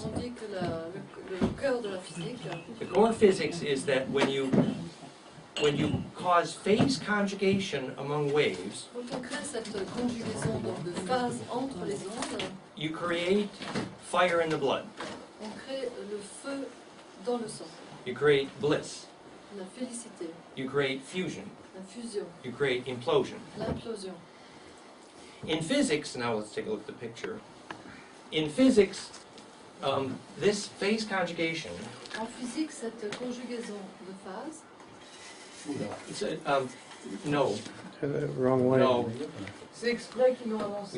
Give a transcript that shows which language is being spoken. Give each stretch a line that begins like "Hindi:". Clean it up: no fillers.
French: On dit que le cœur de la physique.
English: The core physics is that when you cause phase conjugation among waves,
French: Quand on crée cette conjugaison donc, de phase entre les ondes,
English: you create fire in the blood.
French: on crée le feu dans le sang,
English: You create bliss.
French: la félicité,
English: You create fusion.
French: la fusion,
English: You create implosion.
French: l'implosion.
English: In physics, now let's take a look at the picture. In physics, this phase conjugation,
French: En physique, cette conjugaison de phase,
English: it's no, Wrong way. no,
French: c'est exprès qu'ils l'ont avancé.